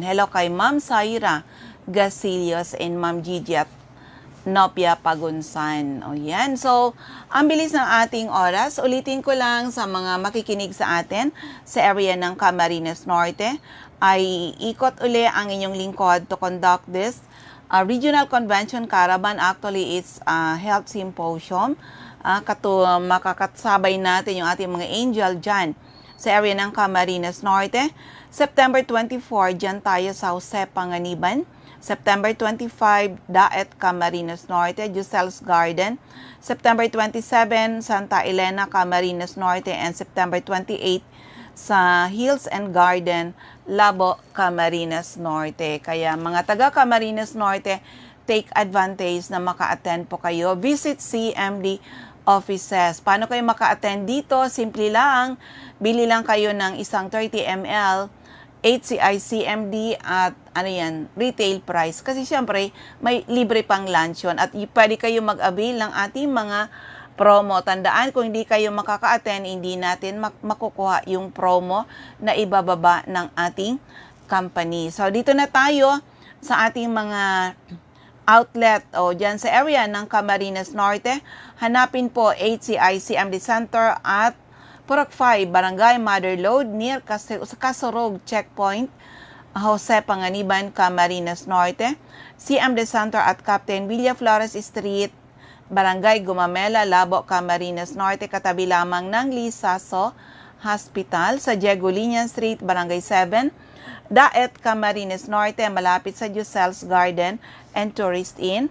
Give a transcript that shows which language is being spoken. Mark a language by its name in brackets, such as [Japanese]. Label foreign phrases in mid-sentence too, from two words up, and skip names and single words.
[Filipino] Hello kay Ma'am Saira Gasilios and Ma'am Gigi at Nopia Pagunsan. O yan. So, ang bilis ng ating oras. Ulitin ko lang sa mga makikinig sa atin sa area ng Camarines Norte ay ikot uli ang inyong lingkod [English] to conduct this regional convention caravan. Actually, it's a health symposium. [Filipino] Makakatsabay natin yung ating mga angel dyan sa area ng Camarines Norte. September 24, dyan tayo sa Jose Panganiban. September 25, Daet, Camarines Norte, Giselle's Garden. September 27, Santa Elena, Camarines Norte. And September 28, sa Hills and Garden, Labo, Camarines Norte. Kaya mga taga Camarines Norte, [English] take advantage [Filipino] na maka-attend po kayo. [English] Visit CMD offices. [Filipino] Paano kayo maka-attend dito? Simple lang. Bili lang kayo ng isang 30 ml HCI-CMD at [English] retail price. [Filipino] Kasi syempre, may libre pang lunch yun. At pwede kayo mag-avail ng ating mga promo. Tandaan, kung hindi kayo makaka-attend, hindi natin makukuha yung promo na ibababa ng ating company. So, dito na tayo sa ating mga outlet o dyan sa area ng Camarines Norte. Hanapin po HCI-CMD Center at Purok 5, Barangay Mother Lode, near Kasorog Checkpoint, Jose Panganiban, Camarines Norte. CMD Center at Captain Villa Flores Street, Barangay Gumamela, Labo, Camarines Norte, katabi lamang ng Lisaso Hospital. Sa Diego-Liñan Street, Barangay 7, Daet, Camarines Norte, malapit sa Giselle's Garden and Tourist Inn.